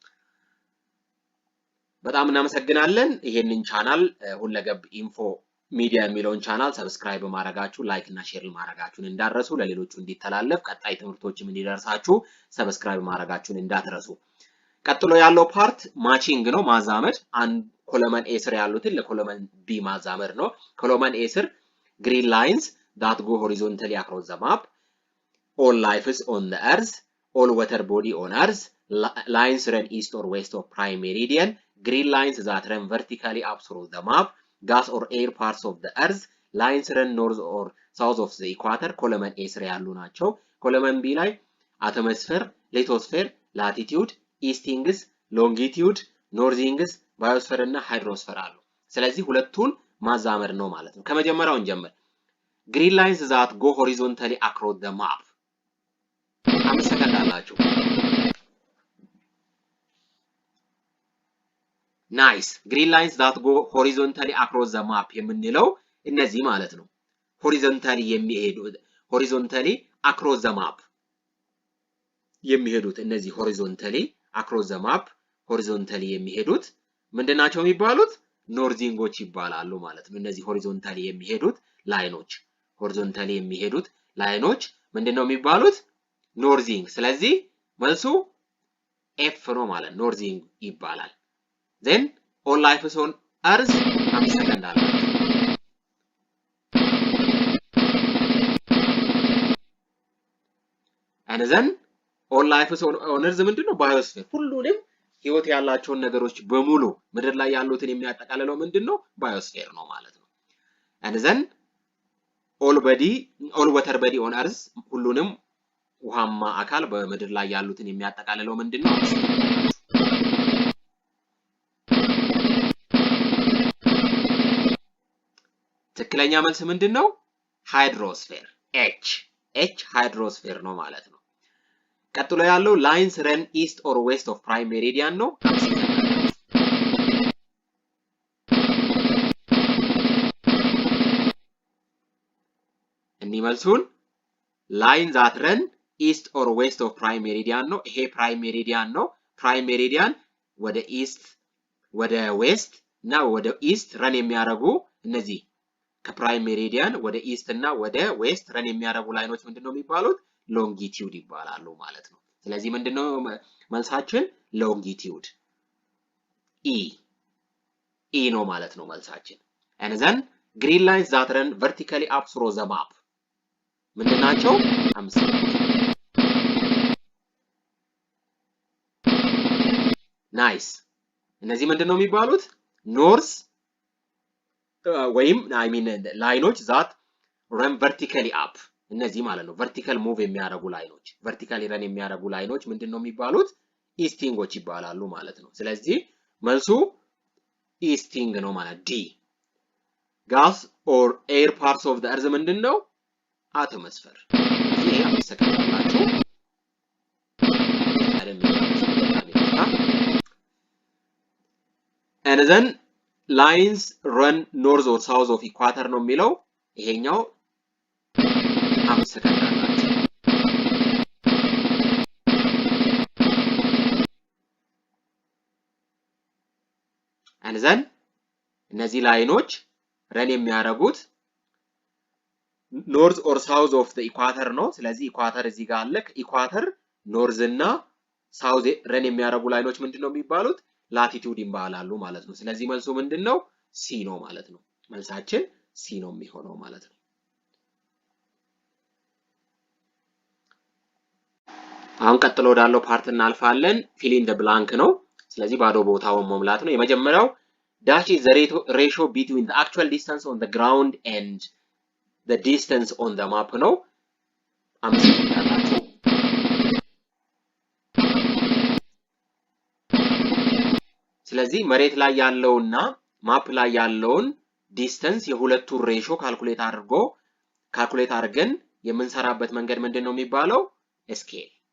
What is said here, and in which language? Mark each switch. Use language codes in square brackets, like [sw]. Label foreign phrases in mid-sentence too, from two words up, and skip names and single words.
[am] በጣም እናመሰግናለን። ይሄንን ቻናል ሁለገብ ኢንፎ ሚዲያ የሚለውን ቻናል ሰብስክራይብ ማድረጋችሁ፣ ላይክ እና ሼር ማድረጋችሁን እንዳትረሱ። ለሌሎቹ እንዲተላለፍ ቀጣይ ትምህርቶችም እንዲደርሳችሁ ሰብስክራይብ ማድረጋችሁን እንዳትረሱ። ቀጥሎ ያለው ፓርት ማቺንግ ነው፣ ማዛመድ። አንድ ኮለመን ኤ ስር ያሉትን ለኮለመን ቢ ማዛመድ ነው። ኮለመን ኤ ስር [en] green lines that go horizontally across the map, all lives on the earth, all water body on earth, lines run east or west of prime meridian, green lines that run vertically up through the map, gas or air parts of the earth, lines run north or south of the equator. column A [am] ስር ያሉ ናቸው። [en] column B [am] ላይ [en] atmosphere, lithosphere, latitude, eastings, longitude, northings, biosphere [am] እና ሃይድሮስፌር አሉ። ስለዚህ ሁለቱን ማዛመድ ነው ማለት ነው። ከመጀመሪያው እንጀምር። [en] green lines that go horizontally across the map [am] 5 ሰከንድ አላችሁ። [en] ናይስ። green lines that go horizontally across the map [am] የምንለው እነዚህ ማለት ነው። [en] horizontally የሚሄዱት horizontally across the map [am] የሚሄዱት እነዚህ [en] horizontally across the map horizontally [am] የሚሄዱት ምንድናቸው የሚባሉት? ኖርዚንጎች ይባላሉ ማለት ነው። እነዚህ ሆሪዞንታሊ የሚሄዱት ላይኖች ምንድነው የሚባሉት? ኖርዚንግ። ስለዚህ መልሱ ኤፍ ነው ማለት ኖርዚንግ ይባላል። [en] then all lives on earth [am] 5 ሰከንድ አለ። [en] and then all lives on earth [am] ምንድነው? ባዮስፌር። ሁሉንም ህይወት ያላቸውን ነገሮች በሙሉ ምድር ላይ ያሉትን የሚያጠቃልለው ምንድነው? ባዮስፌር ነው ማለት ነው። [en] and then all water body on earth [am] ሁሉንም ውሃማ አካል በምድር ላይ ያሉትን የሚያጠቃልለው ምንድነው? ትክክለኛ መልስ ምንድነው? ሃይድሮስፌር። ኤች ሃይድሮስፌር ነው ማለት ነው። ቀጥሎ ያለው [en] lines run east or west of prime meridian [am] ነው። እንይመልሱን [en] line that run east or west of prime meridian [am] ነው ይሄ [en] prime meridian [am] ነው [en] prime meridian [am] ወደ east ወደ west እና ወደ [en] east run [am] የሚያደርጉ እነዚህ ከ [en] prime meridian [am] ወደ east እና ወደ [en] west run [am] የሚያደርጉ ላይኖች ምንድነው የሚባሉት longitude ይባላሉ ማለት ነው ስለዚህ ምንድነው መልሳችን longitude e ነው ማለት ነው መልሳችን [en] and then green lines that run vertically up through the map [am] ምንድናቸው 5 ናይስ እነዚህ ምንድነው የሚባሉት ኖርዝ [en] ወይም I mean ላይኖች that run vertically up [am] እነዚህ ማለት ነው [en] vertical move [am] የሚያደርጉ ላይኖች [en] vertically run [am] የሚያደርጉ ላይኖች ምንድነው የሚባሉት ኢስቲንጎች ይባላሉ ማለት ነው ስለዚህ መልሱ ኢስቲንግ ነው ማለት ዲ [en] gas or air parts of the earth [am] ምንድነው atmosphere ስለዚህ ይሄ አመሰግናላችሁ [en] and then lines run north or south of equator [am] ነው የሚለው ይሄኛው አመሰግናላችሁ [en] and then [am] እነዚህ ላይኖች ረን የሚያደርጉት [en] north or south of the equator [am] ነው ስለዚህ ኢኳተር እዚህ ጋር አለ ኢኳተር ኖርዝ እና [en] south run [am] የሚያደርጉ ላይኖች ምንድነው የሚባሉት ላቲቲዩድ ይባላሉ ማለት ነው ስለዚህ መልሱ ምንድነው ሲ ነው ማለት ነው መልሳችን ሲ ነው የሚሆነው ማለት ነው አሁን ቀጥሎ ወዳለው ፓርት እናልፋለን [en] fill in the blank [am] ነው ስለዚህ ባዶ ቦታውን መሙላት ነው የመጀመሪያው [en] dash is the ratio between the actual distance on the ground and the distance on the map [am] ነው አመሰግናለሁ ስለዚህ መሬት ላይ ያለውና ማፕ ላይ ያለውን ዲስታንስ የሁለቱ [en] ratio calculate [am] አድርገን የምንሰራበት መንገድ ምንድነው የሚባለው ስኬል